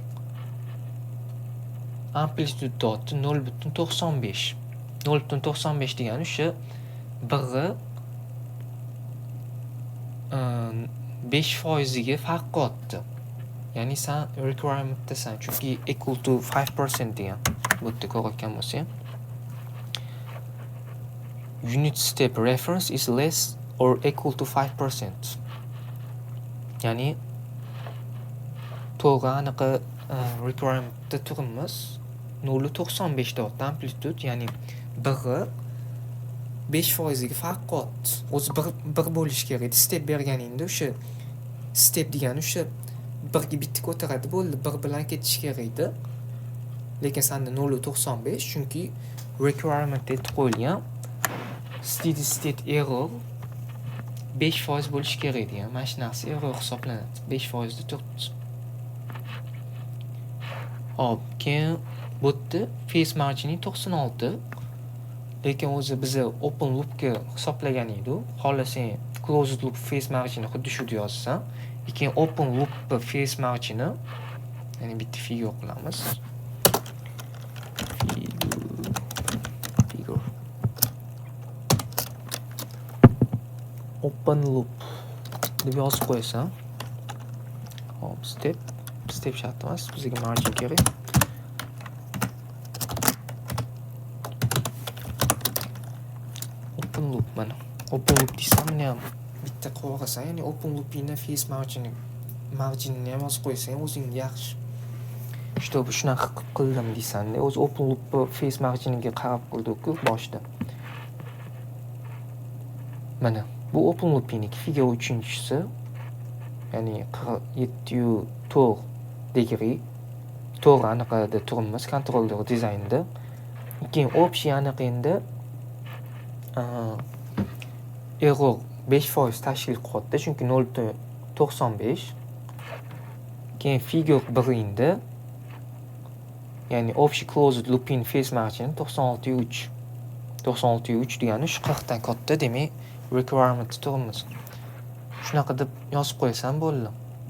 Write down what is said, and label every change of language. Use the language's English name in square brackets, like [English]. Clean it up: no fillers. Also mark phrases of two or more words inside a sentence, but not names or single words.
[Uzbek] Amplitude doti 0.95. 0.95 degani o'sha 5% ga farq qilyapti. Ya'ni sen requirementdasan, chunki [English] equal to [Uzbek] 5% degan. Bu yerda ko'rayotgan bo'lsang, [English] unit step reference is less or equal to 5%. [Uzbek] Ya'ni to'g'ri anaqa requirementda turibmiz. 0.95 deyapti amplitude, ya'ni 5% ga farq qilyapti. O'zi 1 bo'lishi kerak. Step berganingda o'sha step degani o'sha 1 ga bitta ko'taradi bo'ldi, 1 bilan ketish kerak edi. Lekin senda 0.95, chunki requirement etib qo'yilgan [English] steady state error [Uzbek] 5% bo'lishi kerak degan. Mana shu narsa error hisoblanadi. 5% da turibdi. Hop, keyin bu yerda [English] face margining [Uzbek] 96. Lekin o'zi biz [English] open loopga [Uzbek] hisoblagan edik. Xohlasang [English] closed loop face margini [Uzbek] xuddi shu yozsan, keyin [English] open loop face margini, [Uzbek] ya'ni bitta figure qilamiz. Figure. [English] Open loop [Uzbek] deb yozib qo'yasan. Hop, step shart emas, bizga margin kerak. [English] Open loop [Uzbek] mana. [English] Open loop [Uzbek] desam, buni ham bitta qo'ygasan, ya'ni [English] open loopingni face marginini [Uzbek] ham yozib qo'ysang o'zing yaxshi. Shunaqa qildim desanda, o'zi [English] open loop face marginiga [Uzbek] qarab qildik-ku boshda. Mana bu [English] open loopingniki figure [Uzbek] 3-chisi, ya'ni 47.4 degree to'g'ri anaqada turibmiz, [English] controller dizaynda. [Uzbek] Keyin общий anaqada error 5% tashkil qilyapti, chunki 0.95. Keyin figure 1-da, ya'ni общий [English] closed looping face margin [Uzbek] 96.3. 96.3 degani shu 40 dan katta, demak requirement turibmiz. Shunaqa deb yozib qo'ysan bo'ldi.